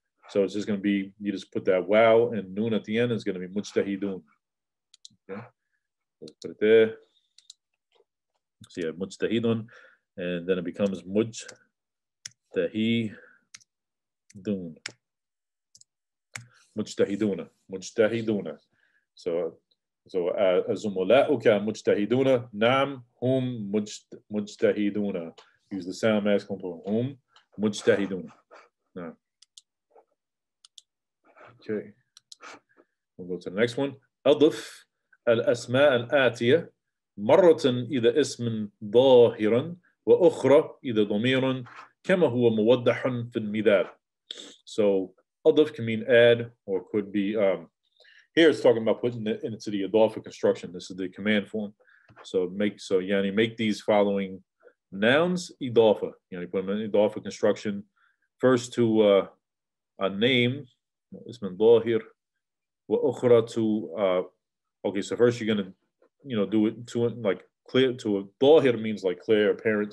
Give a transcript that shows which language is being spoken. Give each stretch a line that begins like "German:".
English: So it's just going to be, you just put that wow and noon at the end, it's going to be mujtahidun. Okay, let's put it there. So yeah, mujtahidun, and then it becomes mujtahidun.
Arabic: مجتهدون. So زملاؤك مجتهدون. نعم هم مجتهدون.
English: Use the sound masculine plural.
Arabic: هم مجتهدون. نعم.
English: Okay. We'll go to the next one.
Arabic: أضف الأسماء الآتية مرة إذا اسم ظاهرا وأخرى إذا ضمير كما هو موضح في المثال.
English: So Adaf can mean add, or could be, here it's talking about putting it into the Adulthood Construction. This is the command form. So make these following nouns idafa. You put them in Adulthood Construction. First to a name, ism dhahir, wa ukhra to, okay, so first you're going to, do it to like clear, to a dhahir means like clear, apparent.